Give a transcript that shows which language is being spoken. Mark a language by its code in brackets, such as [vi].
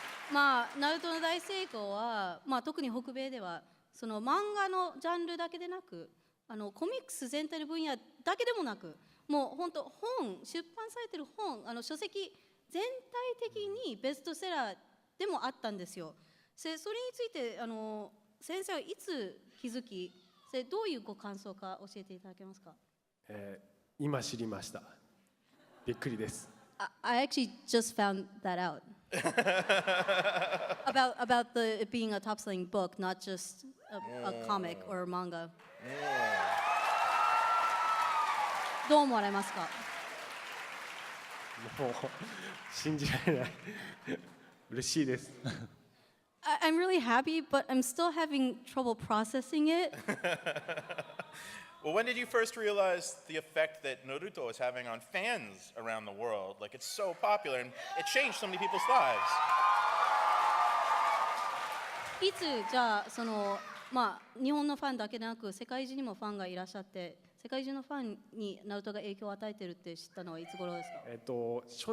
[ja] Naruto の大成功は、特に北米ではその漫画のジャンルだけでなくコミックス全体の分野だけでもなくもう本当出版されてる書籍全体的にベストセラーでもあったんですよ。それについて先生はいつ気づきどういうご感想か教えていただけますか。今知りました。びっくりです。 [en] I actually just found that out. about it being a top-selling book, not just a comic or a manga. [ja] どう思われますか。もう信じられない。嬉しいです。 [en] I'm really happy, but I'm still having trouble processing it. Well, when did you first realize the effect that Naruto is having on fans around the world? Like, it's so popular and it changed so many people's lives. [ja] いつじゃあ日本のファンだけでなく世界中にもファンがいらっしゃって世界中のファンにナルトが影響を与えてるって知ったのはいつ頃ですか？